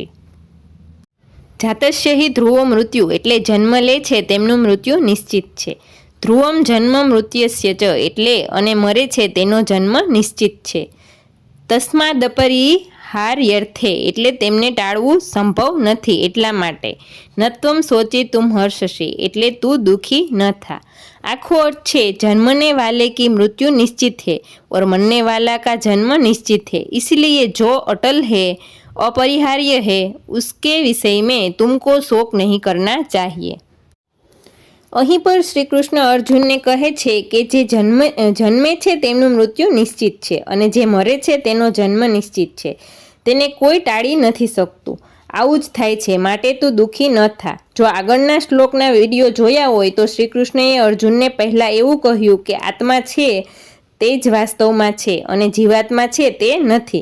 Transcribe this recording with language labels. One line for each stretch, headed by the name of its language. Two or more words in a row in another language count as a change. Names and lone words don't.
Sanskrit: जातस्य हि ध्रुवो मृत्यु
Gujarati: એટલે જન્મ લે છે તેમનું મૃત્યુ નિશ્ચિત છે।
Sanskrit: ध्रुवम जन्म मृत्यस्य च
Gujarati: એટલે અને મરે છે તેનો જન્મ નિશ્ચિત છે। तस्मादपरिहार्यर्थे એટલે તેમને ટાળવું સંભવ નથી એટલા માટે।
Sanskrit: नत्वं शोचितुं हर्षसि
Gujarati: એટલે તું દુઃખી ન થા। આખો અર્થ છે
Hindi: जन्मने वाले की मृत्यु निश्चित है और मरने वाला का जन्म निश्चित है, इसलिए जो अटल है अपरिहार्य है उसके विषय में तुमको शोक नहीं करना चाहिए।
Gujarati: અહીં પર શ્રી કૃષ્ણ અર્જુનને કહે છે કે જે જન્મે છે તેમનું મૃત્યુ નિશ્ચિત છે અને જે મરે છે તેનો જન્મ નિશ્ચિત છે, તેને કોઈ ટાળી નથી શકતું। આવું જ થાય છે, માટે તું દુઃખી ન થા। જો આગળના શ્લોકના વિડીયો જોયા હોય તો શ્રી કૃષ્ણએ અર્જુનને પહેલાં એવું કહ્યું કે આત્મા છે તે જ વાસ્તવમાં છે અને જીવાત્મા છે તે નથી।